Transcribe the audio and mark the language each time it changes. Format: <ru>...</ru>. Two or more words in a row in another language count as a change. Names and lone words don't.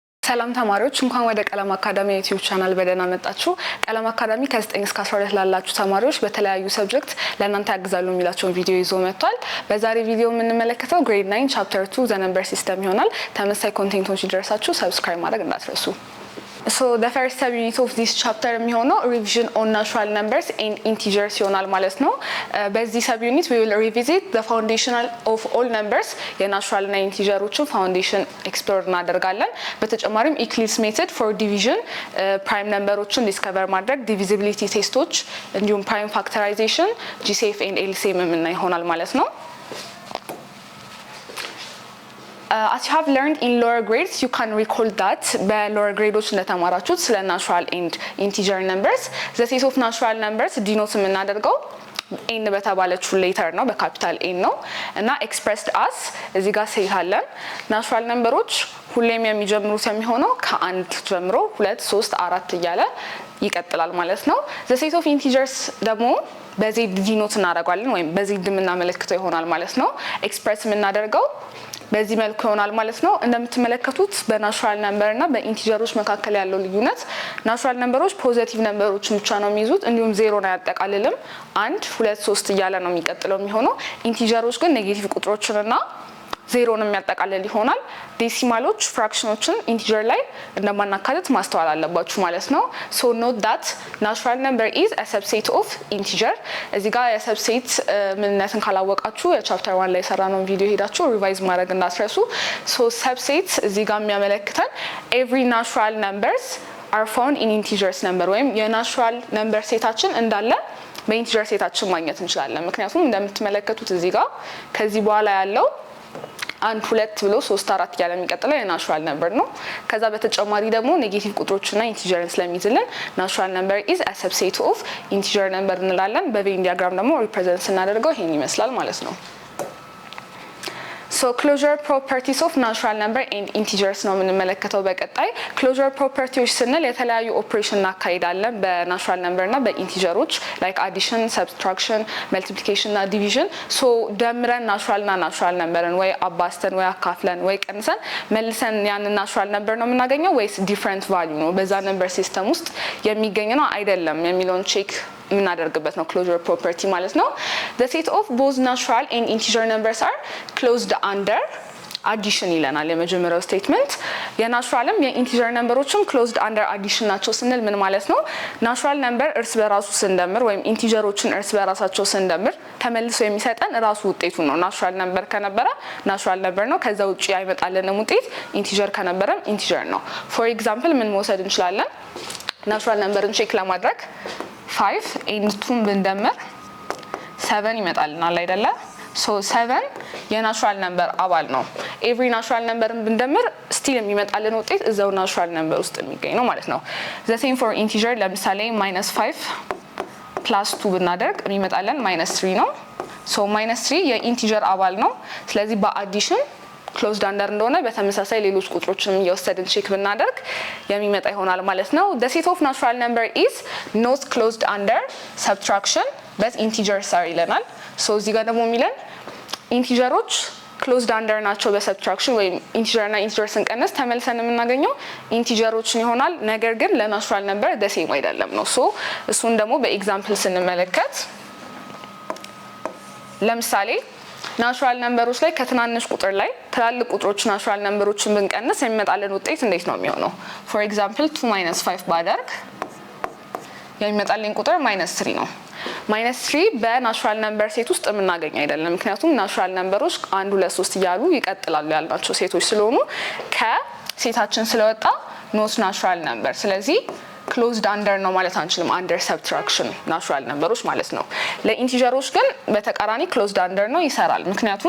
<am>ሰላም ተማሪዎች እንኳን ወደ ቀለም አካዳሚ</am> <en>YouTube channel</en> <am>በደህና መጣችሁ። ቀለም አካዳሚ ከ9 እስከ 12 ላላችሁ ተማሪዎች በተለያዩ ሰብጀክት ለእናንተ ያግዛሉ የሚላቸውን ቪዲዮ ይዞ መጥቷል። በዛሬ ቪዲዮ የምንመለከተው</am> <en>grade 9 chapter 2 the number system</en> <am>ይሆናል። ተመሳሳይ ኮንቴንቶች ይደርሳችሁ ሰብስክራይብ ማድረግ እንዳትረሱ።</am> <en>So the first subunit of this chapter የሚሆነው revision on natural numbers and integers</en> <am>ይሆናል ማለት ነው። በዚህ</am> <en>subunit we will revisit the foundational of all numbers</en> <am>የናቹራል እና ኢንቲጀሮችን ፋውንዴሽን ኤክስፕሎር እናደርጋለን። በተጨማሪም</am> <en>Euclid's method for division prime numberዎችን</en> <am>ዲስከቨር ማድረግ</am> <en>divisibility</en> <am>ቴስቶች እንዲሁም</am> <en>prime factorization GCF and LCM</en> <am>የምናይ ይሆናል ማለት ነው።</am> <en>As you have learned in lower grades, you can recall that በlower grades</en> <am>እንደተማራችሁት ስለ</am> <en>natural and integer numbers the set of natural numbers denote</en> <am>የምናደርገው n በተባለችው ሌተር ነው በካፒታል n ነው እና</am> <en>expressed as</en> <am>እዚህ ጋር ሴት አለን</am> <en>natural numberዎች</en> <am>ሁሌም የሚጀምሩት የሚሆነው ከ1 ጀምሮ 2 3 4 እያለ ይቀጥላል ማለት ነው።</am> <en>the set of integers</en> <am>ደግሞ በዚህ ዲኖት እናደርጋለን ወይም በዚህ እንደምናመለክተው ይሆናል ማለት ነው። ኤክስፕረስ የምናደርገው በዚህ መልኩ ይሆናል ማለት ነው። እንደምትመለከቱት በናቹራል ነምበር እና በኢንቲጀሮች መካከል ያለው ልዩነት ናቹራል ነምበሮች ፖዚቲቭ ነምበሮችን ብቻ ነው የሚይዙት እንዲሁም ዜሮ ነው ያጠቃልልም 1 2 3 እያለ ነው የሚቀጥለው የሚሆነው። ኢንቲጀሮች ግን ኔጌቲቭ ቁጥሮችንና ዜሮን የሚያጠቃልል ይሆናል። ዴሲማሎች ፍራክሽኖችን ኢንቲጀር ላይ እንደማናካተት ማስተዋል አለባችሁ ማለት ነው። so</am> <en>note that natural number is a subset of integer</en> <am>እዚህ ጋር የሰብሴት ምንነትን ካላወቃችሁ የቻፕተር 1 ላይ ሰራነው ቪዲዮ ሄዳችሁ ሪቫይዝ ማድረግ እንዳትረሱ።</am> <en>so subset</en> <am>እዚህ ጋር የሚያመለክተን</am> <en>every natural numbers are found in integers number</en> <am>ወይም የናቹራል ነምበር ሴታችን እንዳለ በኢንቲጀር ሴታችን ማግኘት እንችላለን። ምክንያቱም እንደምትመለከቱት እዚህ ጋር ከዚህ በኋላ ያለው 1 2 ብሎ 3 4 ያለ የሚቀጥለው የናቹራል ነምበር ነው። ከዛ በተጨማሪ ደግሞ ኔጌቲቭ ቁጥሮችና ኢንቲጀርን ስለሚይዝልን</am> <en>natural number is a subset of integer number</en> <am>እንላለን። በቬን ዲያግራም ደግሞ ሪፕሬዘንት ስናደርገው ይሄን ይመስላል ማለት ነው።</am> <en>so closure properties of natural number and integers</en> <am>ነው የምንመለከተው በቀጣይ።</am> <en>closure properties</en> <am>ስንል የተለያዩ ኦፕሬሽን እናካሂዳለን በናቹራል ነምበር እና በኢንቲጀሮች like</am> <en>addition subtraction multiplication</en> <am>እና division so ደምረን ናቹራል እና ናቹራል ነምበርን ወይ አባስተን ወይ አካፍለን ወይ ቀንሰን መልሰን ያንን ናቹራል ነምበር ነው የምናገኘው ወይስ ዲፈረንት ቫልዩ ነው በዛ ነምበር ሲስተም ውስጥ የሚገኝ ነው አይደለም የሚለውን ቼክ የምናደርግበት ነው</am> <en>closure property</en> <am>ማለት ነው።</am> <en>the set of both natural and integer numbers are closed under addition</en> <am>ይለናል የመጀመሪያው ስቴትመንት። የናቹራልም የኢንቲጀር ነምበሮችም</am> <en>closed under addition</en> <am>ናቸው ስንል ምን ማለት ነው? ናቹራል ነምበር እርስ በራሱ ስንደምር ወይም ኢንቲጀሮችን እርስ በራሳቸው ስንደምር ተመልሶ የሚሰጠን ራሱ ውጤቱ ነው። ናቹራል ነምበር ከነበረ ናቹራል ነምበር ነው ከዛ ውጪ አይመጣልንም ውጤት። ኢንቲጀር ከነበረም ኢንቲጀር ነው።</am> <en>for example</en> <am>ምን መውሰድ እንችላለን? ናቹራል ነምበርን ቼክ ለማድረግ 5 and 2 ብንደምር 7 ይመጣልናል አይደለ? so 7 የናቹራል ነምበር አባል ነው። every ናቹራል ነምበርን ብንደምር ስቲል የሚመጣልን ውጤት እዛው ናቹራል ነምበር ውስጥ የሚገኝ ነው ማለት ነው።</am> <en>the same for integer</en> <am>ለምሳሌ -5 + 2 ብናደርግ የሚመጣልን -3 ነው። so -3 የኢንቲጀር አባል ነው። ስለዚህ በአዲሽን</am> <en>closed under</en> <am>እንደሆነ በተመሳሳይ ሌሎች ቁጥሮችንም እየወሰድን ቼክ ብናደርግ የሚመጣ ይሆናል ማለት ነው።</am> <en>the set of natural number is not closed under subtraction but integers are</en> <am>ይለናል። so እዚህ ጋር ደግሞ የሚለን ኢንቲጀሮች</am> <en>closed under</en> <am>ናቸው በሰብትራክሽን ወይም ኢንቲጀር እና ኢንቲጀር ስንቀንስ ተመልሰን የምናገኘው ኢንቲጀሮችን ይሆናል። ነገር ግን ለናቹራል ነምበር</am> <en>the same</en> <am>አይደለም ነው። so እሱን ደግሞ በኤግዛምፕል ስንመለከት ለምሳሌ ናቹራል ነምበሮች ላይ ከትናንሽ ቁጥር ላይ ትላልቅ ቁጥሮች ናቹራል ነምበሮችን ብንቀንስ የሚመጣልን ውጤት እንዴት ነው የሚሆነው?</am> <en>for example</en> <am>2 - 5 ባደርግ የሚመጣልን ቁጥር -3 ነው። -3 በናቹራል ነምበር ሴት ውስጥ የምናገኝ አይደለም። ምክንያቱም ናቹራል ነምበሮች 1 2 3 እያሉ ይቀጥላሉ ያልናቸው ሴቶች ስለሆኑ ከሴታችን ስለወጣ</am> <en>not natural number</en> <am>ስለዚህ</am> <en>closed under</en> <am>ነው ማለት አንችልም።</am> <en>under subtraction</en> <am>ናቹራል ነምበሮች ማለት ነው። ለኢንቲጀሮች ግን በተቃራኒ</am> <en>closed under</en> <am>ነው ይሰራል። ምክንያቱም</am>